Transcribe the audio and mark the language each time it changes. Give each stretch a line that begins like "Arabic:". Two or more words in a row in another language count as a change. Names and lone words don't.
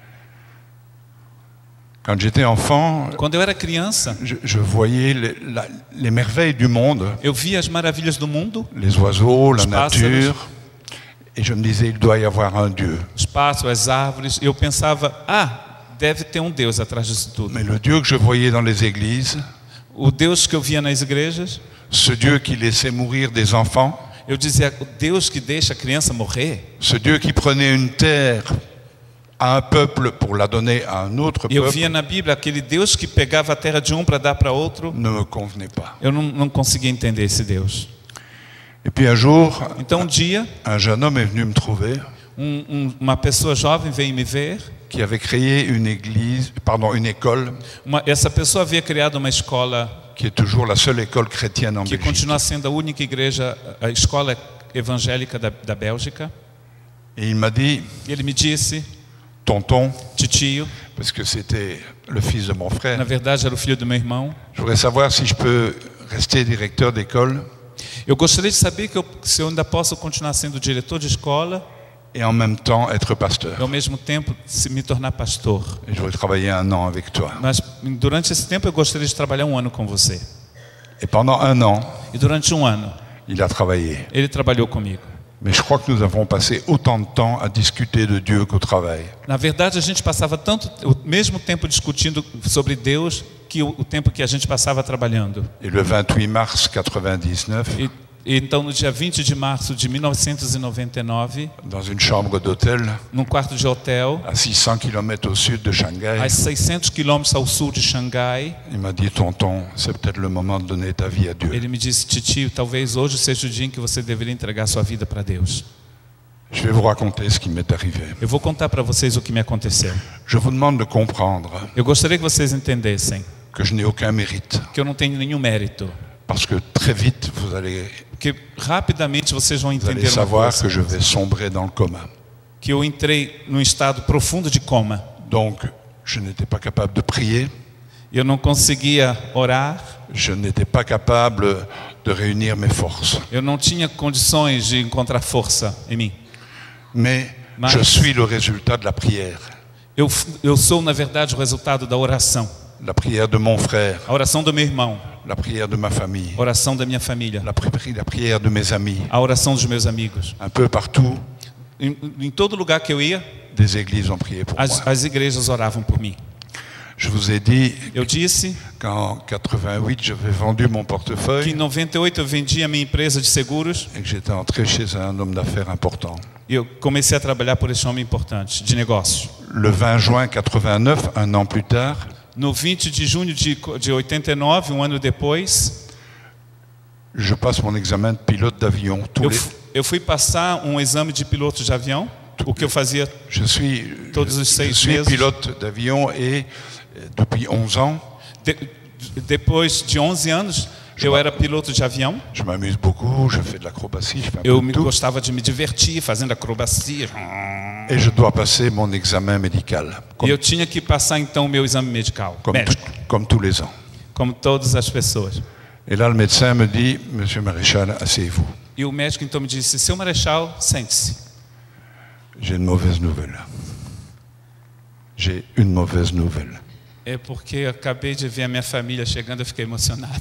French: Quand j'étais enfant,
Portuguese: Quando eu era criança,
French: je voyais les merveilles du monde,
Portuguese: eu via as maravilhas do mundo,
French: les oiseaux, la
Portuguese: Os pássaros.
French: nature, et je me disais, il doit y avoir un Dieu.
Portuguese: os pássaros, as árvores. Eu pensava, deve ter um Deus atrás disso tudo.
French: Mais le Dieu que je voyais dans les églises,
Portuguese: O Deus que eu via nas igrejas,
French: ce Dieu qui laissait mourir des enfants,
Portuguese: eu dizia, o Deus que deixa a criança morrer.
French: ce Dieu qui prenait une terre à un peuple pour la donner à un autre
Portuguese: E eu
French: peuple,
Portuguese: via na Bíblia aquele Deus que pegava a terra de um para dar para outro.
French: ne me convenait pas.
Portuguese: Eu não conseguia entender esse Deus.
French: Et puis un jour,
Portuguese: Então um dia,
French: un jeune homme est venu me trouver
Portuguese: uma pessoa jovem veio me ver.
French: qui avait créé une école
Portuguese: Essa pessoa havia criado uma escola
French: qui est toujours la seule école chrétienne en
Portuguese: que
French: Belgique.
Portuguese: continua sendo a única igreja, a escola evangélica da Bélgica.
French: Et il m'a dit,
Portuguese: Ele me disse,
French: tonton,
Portuguese: titio,
French: parce que c'était le fils de mon frère,
Portuguese: na verdade era o filho do meu irmão.
French: je voudrais savoir si je peux rester directeur d'école
Portuguese: Eu gostaria de saber se eu ainda posso continuar sendo diretor de escola
French: et en même temps être
Portuguese: e
French: pasteur.
Portuguese: ao mesmo tempo me tornar pastor.
French: Et je voudrais travailler 1 an avec toi.
Portuguese: Mas durante esse tempo eu gostaria de trabalhar 1 ano com você.
French: Et pendant 1 an,
Portuguese: E durante 1 ano
French: il a travaillé.
Portuguese: ele trabalhou comigo.
French: Mais je crois que nous avons passé autant de temps à discuter de Dieu qu'au travail.
Portuguese: Na verdade, a gente passava o mesmo tempo discutindo sobre Deus que o tempo que a gente passava trabalhando.
French: Et le 28 mars 99,
Portuguese: Então, no dia 20 de março de 1999,
French: dans une chambre d'hôtel
Portuguese: num quarto de hotel,
French: à 600 km au sud de Shanghai,
Portuguese: a 600 quilômetros ao sul de Xangai,
French: il m'a dit, tonton, c'est peut-être le moment de donner ta vie à Dieu.
Portuguese: ele me disse, titio, talvez hoje seja o dia em que você deveria entregar sua vida para Deus.
French: Je vais vous raconter ce qui m'est arrivé.
Portuguese: Eu vou contar para vocês o que me aconteceu.
French: Je vous demande de comprendre
Portuguese: Eu gostaria que vocês entendessem
French: que je n'ai aucun mérite,
Portuguese: que eu não tenho nenhum mérito,
French: parce que très vite, vous allez
Portuguese: porque rapidamente vocês vão entender uma
French: savoir
Portuguese: coisa,
French: que je vais sombrer dans le coma.
Portuguese: que eu entrei num estado profundo de coma.
French: Donc, je n'étais pas capable de prier,
Portuguese: Eu não conseguia orar,
French: je n'étais pas capable de réunir mes forces.
Portuguese: eu não tinha condições de encontrar força em mim.
French: Mais
Portuguese: Mas-
French: je suis le résultat de la prière.
Portuguese: Eu sou, na verdade, o resultado da oração.
French: La prière de mon frère,
Portuguese: A oração do meu irmão,
French: la prière de ma famille,
Portuguese: a oração da minha família,
French: la prière de mes amis.
Portuguese: a oração dos meus amigos.
French: Un peu partout,
Portuguese: Em todo lugar que eu ia,
French: des églises ont prié pour moi.
Portuguese: as igrejas oravam por mim.
French: Je vous ai dit
Portuguese: Eu disse
French: qu'en 88, j'avais vendu mon
Portuguese: que
French: portefeuille
Portuguese: em 98 eu vendi a minha empresa de seguros
French: et que j'étais entré chez un homme d'affaires important.
Portuguese: e eu comecei a trabalhar por esse homem importante de negócios.
French: Le 20 juin 89, un an plus tard,
Portuguese: No 20 de junho de 89, um ano depois,
French: je passe mon examen de pilote d'avion.
Portuguese: eu fui passar um exame de piloto de avião, o que eu fazia
French: Je suis
Portuguese: todos os 6
French: suis
Portuguese: meses.
French: pilote d'avion et depuis 11 ans,
Portuguese: Depois de 11 anos, eu era piloto de avião.
French: je m'amuse beaucoup, je fais de l'acrobatie, je fais un
Portuguese: Eu
French: peu de tout.
Portuguese: gostava de me divertir fazendo acrobacia.
French: Et je dois passer mon examen médical,
Portuguese: E eu tinha que passar então o meu exame médico,
French: comme tous les ans.
Portuguese: como todas as pessoas.
French: Et là, le médecin me dit, Monsieur Maréchal, asseyez-vous.
Portuguese: E o médico então me disse: "Seu Marechal, sente-se.
French: J'ai une mauvaise nouvelle. J'ai une mauvaise nouvelle.
Portuguese: É porque eu acabei de ver a minha família chegando, eu fiquei emocionado.